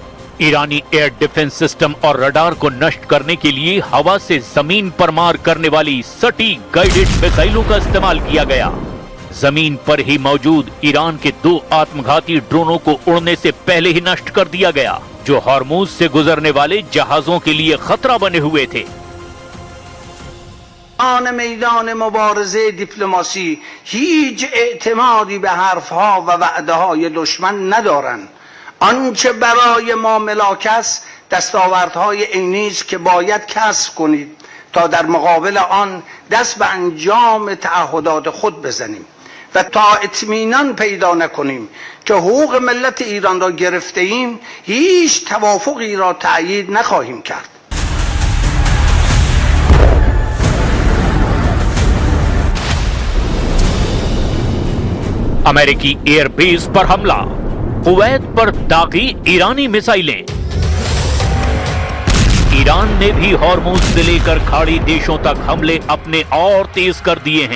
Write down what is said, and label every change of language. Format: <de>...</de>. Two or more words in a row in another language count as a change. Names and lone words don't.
<hi>ईरानी</hi> <en>air defense system</en> <hi>और रडार को नष्ट करने के लिए हवा से जमीन पर मार करने वाली सटीक</hi> <en>guided missiles</en> <hi>का इस्तेमाल किया गया। जमीन पर ही मौजूद ईरान के 2 आत्मघाती ड्रोनों को उड़ने से पहले ही नष्ट कर दिया गया, जो हॉर्मुज से गुजरने वाले जहाजों के लिए खतरा बने हुए थे।</hi> <fa>آن میدان مبارزه دیپلماسی هیچ اعتمادی به حرفها و وعده های دشمن ندارند. آنچه برای ما ملاک است دستاوردهای عینی است که باید کسب کنید تا در مقابل آن دست به انجام تعهدات خود بزنیم و تا اطمینان پیدا نکنیم که حقوق ملت ایران را گرفته ایم هیچ توافقی را تأیید نخواهیم کرد.</fa> <hi>अमेरिकी एयरबेस पर हमला, कुवैत पर दागी ईरानी मिसाइलें। ईरान ने भी हॉर्मुज से लेकर खाड़ी देशों तक हमले अपने और तेज कर दिए हैं।</hi>